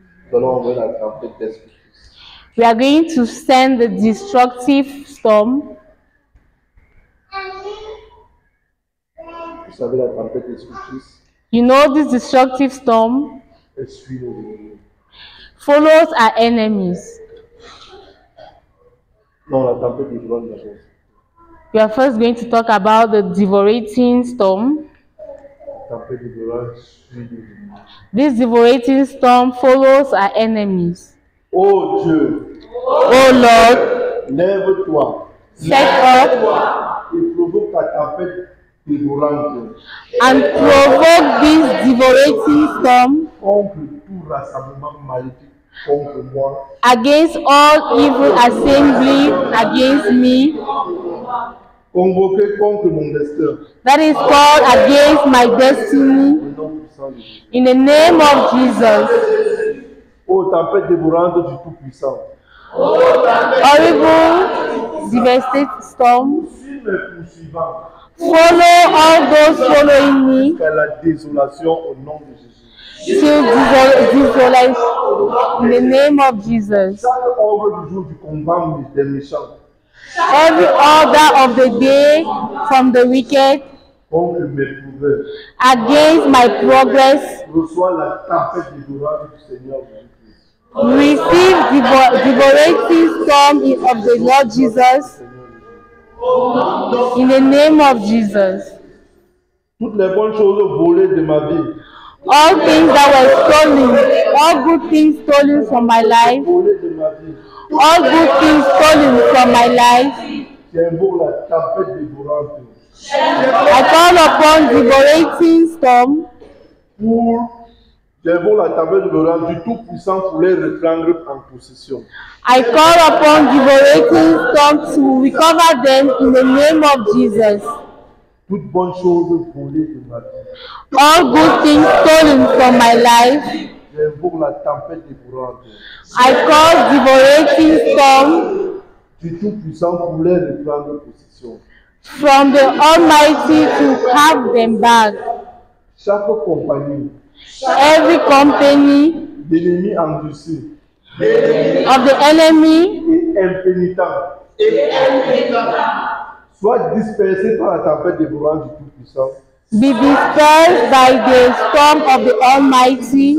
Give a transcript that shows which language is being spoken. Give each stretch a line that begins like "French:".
French: Nous allons envoyer la tempête d'esprit.
English: We are going to send the destructive storm.
French: Vous savez, la tempête d'esprit,
English: You know this destructive storm
French: elle suit nos ennemis.
English: follows our enemies.
French: Non, la tempête dévorante d'abord.
English: We are first going to talk about the devouring storm.
French: La tempête dévorante suit nos ennemis.
English: This devouring storm follows our enemies.
French: Oh Dieu,
English: Oh Lord,
French: lève-toi
English: set up
French: et provoque ta tempête dévorante
English: and provoke this devouring storm
French: contre tout rassemblement maléfique contre moi.
English: against all evil assembly against me,
French: Convoqué contre mon destin.
English: that is called against my destiny,
French: Au nom puissant de Jésus.
English: in the name of Jesus.
French: Oh tempête dévorante du Tout-Puissant.
English: Horrible, devastating storm,
French: Suis mes poursuivants
English: follow all those following me
French: jusqu'à la désolation au nom de Jésus.
English: till desolation, in the name of Jesus.
French: Chaque ordre du jour du combat des méchants
English: Every order of the day from the wicked
French: contre mes progrès
English: against my progress
French: reçoit la tempête dévorante du Seigneur Jésus-Christ.
English: receive devouring storm of the Lord Jesus, in the name of Jesus.
French: Toutes les bonnes choses volées de ma vie,
English: All things that were stolen, all good things stolen from my life,
French: volées de ma vie,
English: all good things stolen from my life,
French: j'invoque la tempête dévorante
English: I call upon devouring storm.
French: J'invoque la tempête dévorante du Tout-Puissant pour les reprendre en possession.
English: I call upon devouring storm to recover them in the name of Jesus.
French: Toutes bonnes choses volées de ma vie,
English: All good things stolen from my life,
French: j'invoque la tempête dévorante
English: I call devouring storm
French: du Tout-Puissant pour les reprendre possession.
English: from the Almighty to have them back.
French: Chaque compagnie
English: Every company
French: d'ennemis endurcis
English: of the enemy
French: et impénitents soit dispersée par la tempête dévorante du Tout-Puissant
English: be dispersed by the storm of the Almighty,